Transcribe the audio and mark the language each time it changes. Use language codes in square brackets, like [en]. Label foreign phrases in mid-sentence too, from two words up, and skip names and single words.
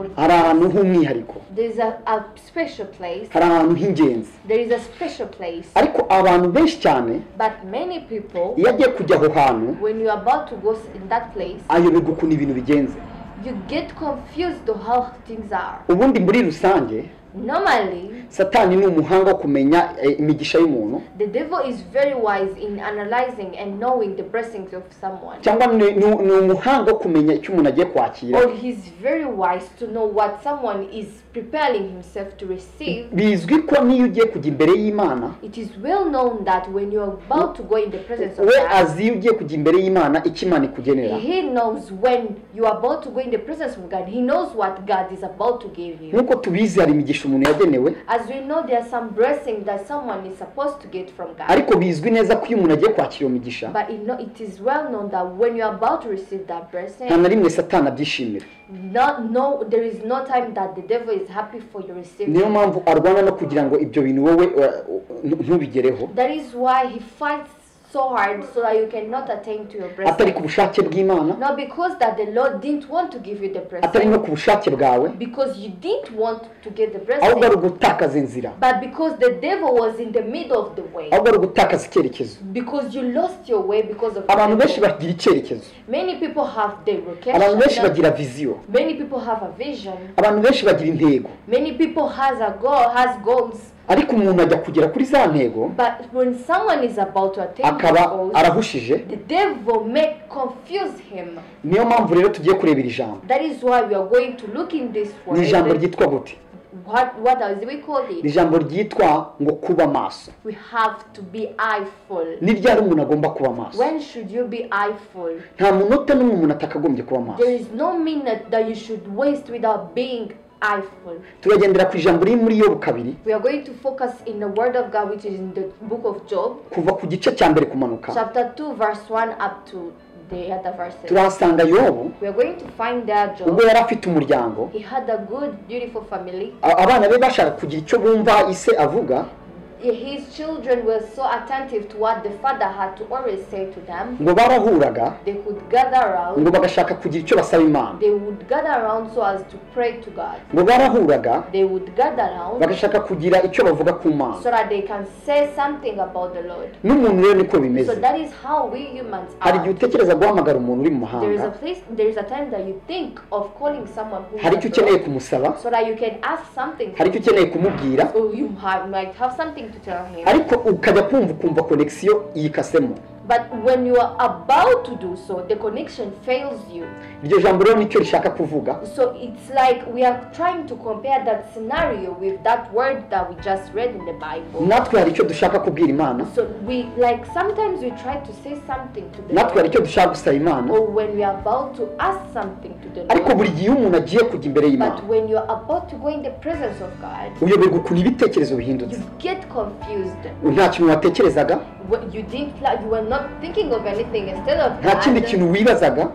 [rw] hari ahantu h'umwihariko, [en] there is a special place. [rw] hari ahantu h'ingenzi. [en] There is a special place. [rw] Ariko abantu benshi cyane [en] But many people, [rw] iyo agiye kujya aho hantu [en] when you are about to go in that place, [rw] ayoberwa ukuntu ibintu bigenze. [en] you get confused of how things are. [rw] Ubundi muri rusange [en] Normally, [rw] Satani ni umuhanga wo kumenya imigisha y'umuntu, [en] the devil is very wise in analyzing and knowing the blessings of someone. [rw] cyangwa ni umuhanga wo kumenya icyo umuntu agiye kwakira. [en] Or he's very wise to know what someone is preparing himself to receive. [rw] Bizwi ko niyo ugiye kujya imbere y'Imana, [en] It is well known that when you are about to go in the presence of we God, [rw] azi iyo ugiye kujya imbere y'Imana icyo Imana ikugenera. [en] he knows when you are about to go in the presence of God, he knows what God is about to give you. [rw] Nk'uko tubizi hari imigisha umuntu yagenewe, [en] As we know, there are some blessings that someone is supposed to get from God. [rw] ariko bizwi neza ko iyo umuntu agiye kwakira iyo migisha [en] But it is well known that when you are about to receive that blessing, [rw] nta na rimwe Satani abyishimira. [en] there is no time that the devil is happy for you receiving. [rw] Niyo mpamvu arwana no kugira ngo ibyo bintu wowe ntubigereho, [en] That is why he fights so hard so that you cannot attain to your [rw] atari ku [en] blessing. [rw] bushake bw'Imana, [en] Not because that the Lord didn't want to give you the [rw] atari no [en] blessing, [rw] ku bushake bwawe, [en] because you didn't want to get the [rw] ahubwo ari [en] blessing, [rw] ugutakaza inzira, [en] but because the devil was in the middle of the way, [rw] ahubwo ari ugutakaza icyerekezo. [en] because you lost your way because of [rw] Abantu [en] the [rw] benshi [en] devil. [rw] bagira icyerekezo, [en] Many people have their [rw] abantu benshi [en] location. [rw] bagira viziyo, [en] Many people have a vision. [rw] abantu benshi bagira intego, [en] Many people has goals. [rw] ariko umuntu ajya kugera kuri za ntego [en] But when someone is about to attain those [rw] akaba [en] goals, [rw] arahushije. [en] the devil may confuse him. [rw] Niyo mpamvu rero tugiye kureba iri jambo. [en] That is why we are going to look in this [rw] Ni ijambo [en] word. [rw] ryitwa gute? [en] What else we call [rw] Ni [en] it? [rw] ijambo ryitwa ngo kuba maso. [en] We have to be eyeful. [rw] Ni ryari umuntu agomba kuba maso? [en] When should you be eyeful? [rw] Nta munota n'umwe umuntu atakagombye kuba maso. [en] There is no minute that you should waste without being eyeful. [rw] Turagendera ku ijambo riri muri Yobu 2 [en] We are going to focus in the word of God, which is in the book of Job, [rw] kuva ku gice cya mbere kumanuka. [en] chapter 2, verse 1 up to the other verses. [rw] Turahasanga Yobu [en] We are going to find there [rw] ubwo [en] Job. [rw] yari afite umuryango, [en] He had a good, beautiful family. [rw] abana be bashaka kugira icyo bumva ise avuga, [en] his children were so attentive to what the father had to always say to them. [rw] ngo barahuraga [en] They could gather around. [rw] ngo bagashaka kugira icyo basaba Imana. [en] They would gather around so as to pray to God. [rw] ngo barahuraga [en] They would gather around [rw] bagashaka kugira icyo bavuga ku Mana. [en] so that they can say something about the Lord. [rw] n'umuntu rero niko [en] So [rw] bimeze. [en] that is how we humans [rw] hari igihe [en] are. [rw] utekereza guhamagara umuntu uri mu [en] There is a [rw] mahanga, [en] place, there is a time that you think of calling someone who [rw] hari [en] is [rw] icyo ukeneye [en] abroad [rw] kumusaba, [en] so that you can ask something. [rw] hari icyo ukeneye kumubwira, [en] So you might have something to tell him. [rw] ariko ukajya ukumva connection yikasemo. [en] But when you are about to do so, the connection fails you. [rw] iryo jambo rero nicyo rishaka kuvuga. [en] So it's like we are trying to compare that scenario with that word that we just read in the Bible. [rw] natwe hari icyo dushaka kubwira Imana, [en] So we like sometimes we try to say something to the [rw] natwe hari [en] Lord, [rw] icyo dushaka gusaba Imana, [en] or when we are about to ask something to the [rw] ariko [en] Lord. [rw] buri gihe iyo umuntu agiye kujya imbere [en] But [rw] y'Imana [en] when you're about to go in the presence of God, [rw] uyoberwa ukuntu ibitekerezo bihindutse. [en] you get confused. [rw] nta kintu watekerezaga, [en] You were not thinking of anything instead of [rw] nta kindi [en] God, [rw] kintu wibazaga.